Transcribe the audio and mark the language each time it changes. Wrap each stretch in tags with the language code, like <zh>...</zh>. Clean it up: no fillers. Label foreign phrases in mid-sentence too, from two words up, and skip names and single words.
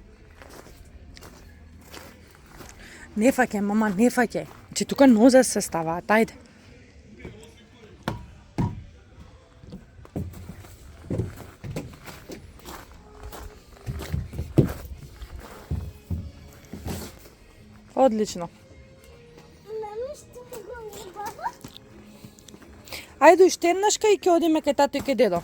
<mk>Не фаќај, мама, не фаќај. Че тука нозе се ставаат, ајде. Одлично. Мама што те говори баба? Ајде уште еднаш кај ќе одиме кај тато и кај дедо.</mk>